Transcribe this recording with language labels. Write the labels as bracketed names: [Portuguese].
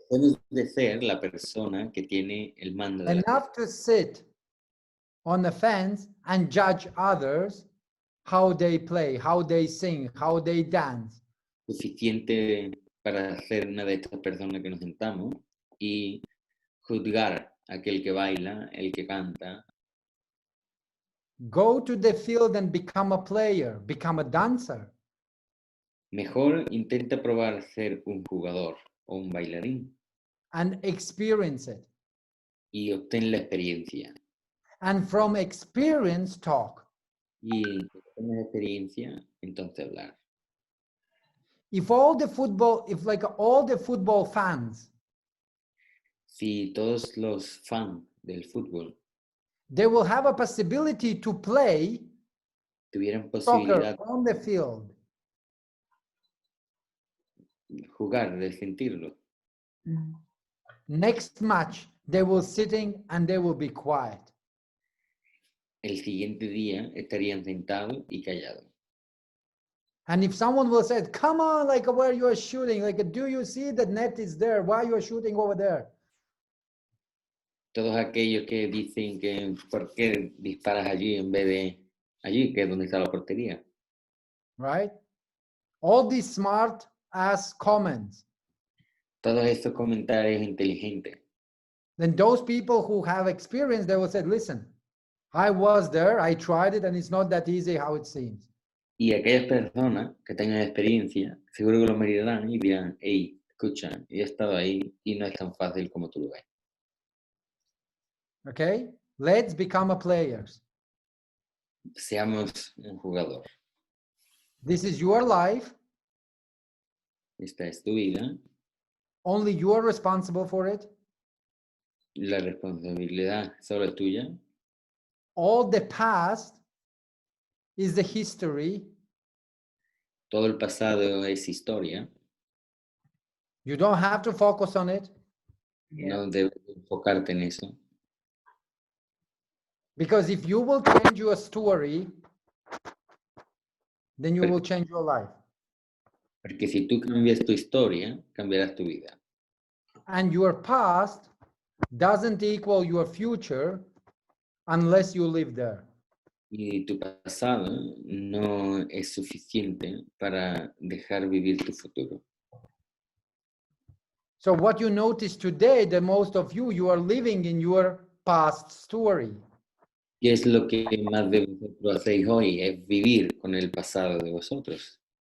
[Spanish] debes de ser la persona que tiene el mando de la [English] Enough to sit on the fence and judge others how they play, how they sing, how they dance. [Spanish] suficiente para ser una de estas personas que nos sentamos y juzgar a aquel que baila, el que canta. [English] Go to the field and become a player, become a dancer. [Spanish] Mejor intenta probar ser un jugador o un bailarín [English] And experience it. [Spanish] y obtén la experiencia. [English] And from experience, talk. [Spanish] Y con la experiencia, entonces hablar. [English] If all the football fans, [Spanish] Si todos los fans del fútbol [English] they will have a possibility to play [Spanish] tuvieran [English] soccer [Spanish] posibilidad [English] on the field. [Spanish] de jugar, de sentirlo, [English] Next match, they will sitting and they will be quiet. [Spanish] el siguiente día estarían sentados y callados. [English] And if someone will say, come on, like where you are shooting, like, do you see the net is there? Why you are shooting over there? [Spanish] Todos aquellos que dicen que ¿por qué disparas allí en vez de allí, que es donde está la portería? [English] Right? All these smart ass comments. [Spanish] Todos estos comentarios inteligentes. [English] Then those people who have experience, they will say, listen, I was there, I tried it, and it's not that easy how it seems. [Spanish] Y aquellas personas que tengan experiencia, seguro que lo mirarán y dirán, hey, escucha, yo he estado ahí y no es tan fácil como tú lo ves. [English] Okay? Let's become a players. [Spanish] Seamos un jugador. [English] This is your life. [Spanish] Esta es tu vida. [English] Only you are responsible for it. [Spanish] La responsabilidad solo es tuya. [English] All the past is the history. [Spanish] Todo el pasado es historia. [English] You don't have to focus on it [Spanish] No debes enfocarte en eso. [English] because if you will change your story, then you will change your life. [Spanish] Porque si tú cambias tu historia, cambiarás tu vida. [English] And your past doesn't equal your future unless you live there. [Spanish] Y tu pasado no es suficiente para dejar vivir tu futuro. [English] So what you notice today, the most of you are living in your past story. [Spanish] Y es lo que más de vosotros hacéis hoy, es vivir con el pasado de vosotros.